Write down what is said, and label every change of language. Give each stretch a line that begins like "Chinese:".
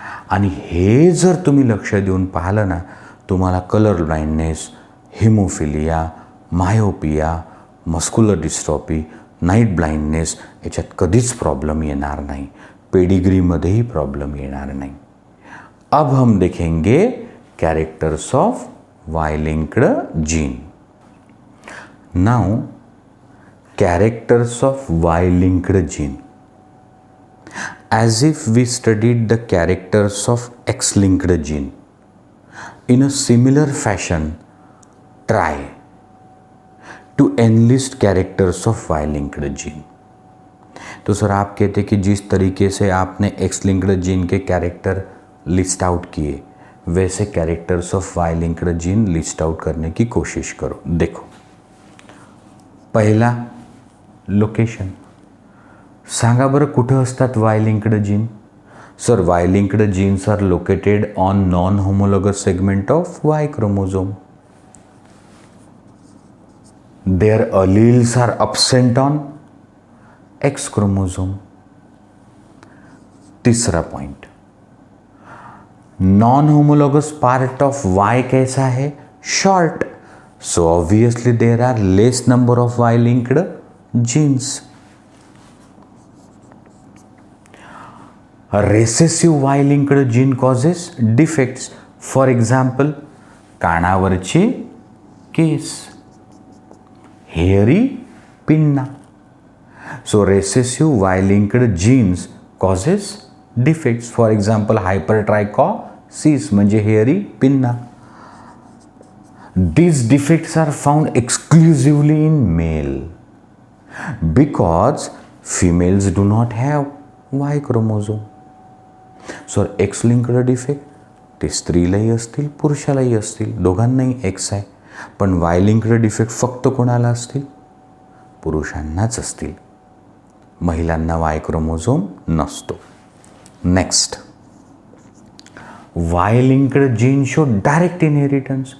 Marathi: आणि हे जर तुम्ही लक्ष देऊन पाहिलं ना, तुम्हाला colour blindness, haemophilia, myopia, muscular dystrophy, night blindness याच्यात कधीच प्रॉब्लम येणार नाही. पेडिग्रीमध्येही प्रॉब्लम येणार नाही.
Hindi: अब हम देखेंगे characters of Y linked gene.
English: Now characters of Y linked gene. As if we studied the characters of X-linked gene. In a similar fashion, try to enlist characters of Y-linked gene.
Hindi: तो sir आप कहते कि जिस तरीके से आपने X-linked gene के character list out किए, वैसे characters of Y-linked gene list out करने की कोशिश करो. देखो,
Marathi: पहिला लोकेशन. सांगा बरं कुठं असतात Y linked gene?
English: Sir, Y linked genes are located on non homologous segment of Y chromosome. There alleles are absent on X chromosome.
Hindi: तीसरा point, non homologous part of Y कैसा है? Short.
English: So obviously there are less number of Y linked genes. Recessive Y linked gene causes defects. For example,
Marathi: कानावरची case,
English: Hairy pinna. So recessive Y linked genes causes defects. For example, hypertrichosis
Marathi: म्हणजे
English: Hairy pinna. These defects are found exclusively in male because females do not have Y chromosome. So X-linked defect
Marathi: ते स्त्रीलाही असतील, पुरुषालाही असतील, दोघांनाही X आहे. पण Y-linked defect फक्त कोणाला असतील? पुरुषांनाच असतील. महिलांना Y chromosome नसतो.
English: Next, Y-linked gene show direct inheritance.